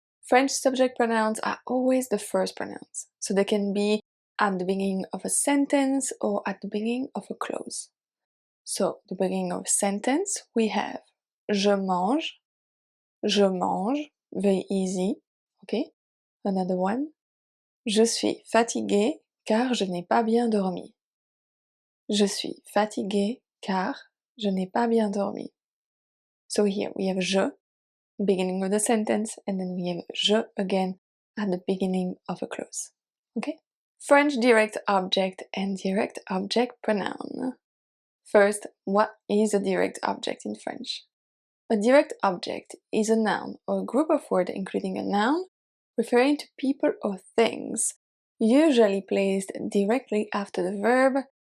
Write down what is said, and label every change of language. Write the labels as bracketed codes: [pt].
[en] French subject pronouns are always the first pronouns, so they can be at the beginning of a sentence or at the beginning of a clause. So, the beginning of a sentence, we have [fr] je mange, [en] very easy, okay? Another one, [fr] je suis fatigué car je n'ai pas bien dormi. Je suis fatigué car je n'ai pas bien dormi. [en] So here we have je, beginning of the sentence, and then we have je again at the beginning of a clause. Okay? French direct object and direct object pronoun. First, what is a direct object in French? A direct object is a noun or a group of words including a noun referring to people or things, usually placed directly after the verb.